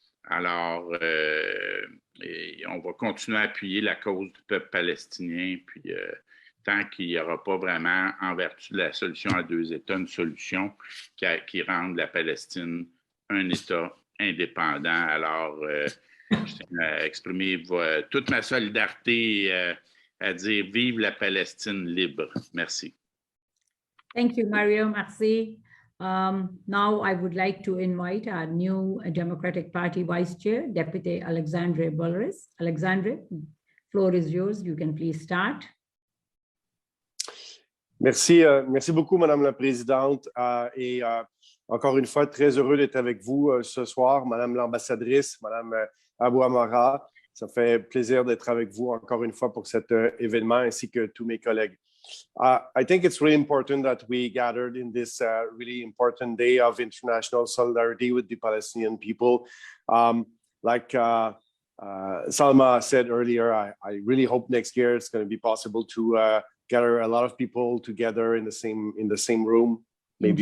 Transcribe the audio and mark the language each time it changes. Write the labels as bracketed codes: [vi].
[fr] Alors, on va continuer à appuyer la cause du peuple palestinien, puis tant qu'il n'y aura pas vraiment, en vertu de la solution à 2 États, une solution qui rende la Palestine un État indépendant. Alors, je tiens à exprimer toute ma solidarité, à dire vive la Palestine libre. Merci. [en] Thank you, Mario. Merci. Now I would like to invite our new Democratic Party Vice Chair, Deputy Alexandre Boleris. Alexandre, floor is yours. You can please start. [fr] Merci, merci beaucoup, Madame la Présidente. Et encore une fois, très heureux d'être avec vous ce soir, Madame l'ambassadrice, Madame Abouamara. Ça fait plaisir d'être avec vous encore une fois pour cet événement, ainsi que tous mes collègues. [en] I think it's really important that we gathered in this really important day of international solidarity with the Palestinian people. Like Salma said earlier, I really hope next year it's going to be possible to gather a lot of people together in the same room, maybe